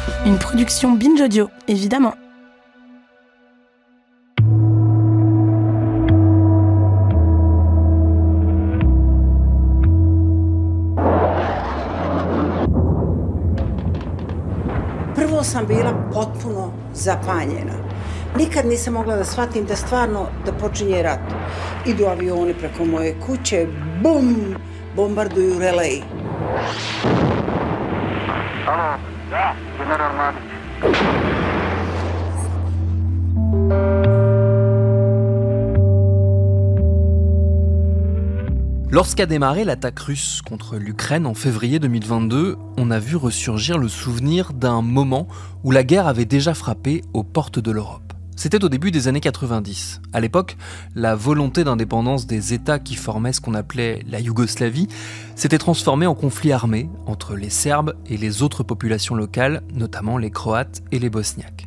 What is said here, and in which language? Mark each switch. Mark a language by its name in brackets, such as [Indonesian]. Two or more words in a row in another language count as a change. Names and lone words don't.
[French] une production Binge Audio, évidemment. [Serbian] Prvo sam bila potpuno zapanjena. Nikad nisam mogla da shvatim da stvarno da počinje rat. Idu avioni preko moje kuće, bum, bombarduju relej. Alo, da, general Mladić. [French] Lorsqu'a démarré l'attaque russe contre l'Ukraine en février 2022, on a vu ressurgir le souvenir d'un moment où la guerre avait déjà frappé aux portes de l'Europe. C'était au début des années 90. À l'époque, la volonté d'indépendance des États qui formaient ce qu'on appelait la Yougoslavie s'était transformée en conflit armé entre les Serbes et les autres populations locales, notamment les Croates et les Bosniaques.